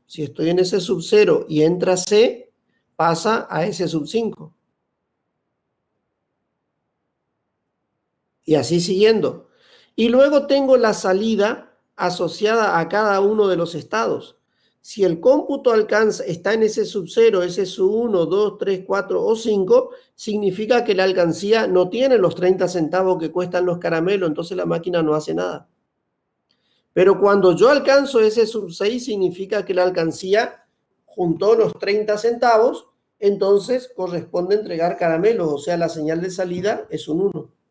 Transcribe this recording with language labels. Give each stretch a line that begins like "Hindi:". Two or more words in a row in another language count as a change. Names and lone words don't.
Spanish: Si estoy en S sub 0 y entra C, pasa a S sub 5. Y así siguiendo. Y luego tengo la salida asociada a cada uno de los estados. Si el cómputo está en S sub 0, S sub 1, 2, 3, 4 o 5, significa que la alcancía no tiene los 30 centavos que cuestan los caramelos, entonces la máquina no hace nada. Pero cuando yo alcanzo S sub 6, significa que la alcancía juntó los 30 centavos, entonces corresponde entregar caramelos, o sea, la señal de salida es un 1.